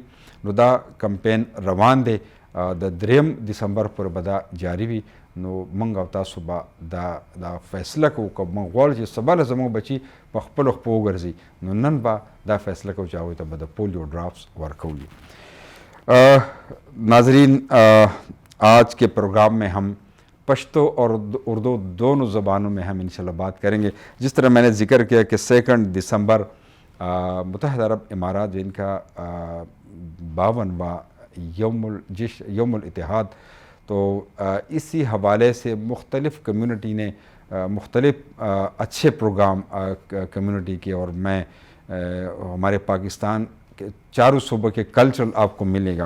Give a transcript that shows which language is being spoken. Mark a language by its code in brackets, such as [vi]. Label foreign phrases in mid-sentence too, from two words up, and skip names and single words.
[ps] نو دا کمپین روان دی د 3 دسمبر پورې به دا جاري وي. نو موږ او تاسو به دا فیصله کوو که موږ غواړو چې سبا له زموږ بچي په خپلو خپو وګرځي، نو نن به دا فیصله کوو چې هغوی ته به د پولیو ډراپس ورکوو. [ur] ناظرین، آج کے پروگرام میں ہم پشتو اور اردو دونوں زبانوں میں ہم انشاءاللہ بات کریں گے. جس طرح میں نے ذکر کیا کہ 2 دسمبر متحد عرب امارات جن کا 52واں یوم الاتحاد، تو اسی حوالے سے مختلف کمیونٹی نے مختلف اچھے پروگرام کمیونٹی کے، اور میں ہمارے پاکستان چاروں صوبوں کے کلچرل آپ کو ملے گا.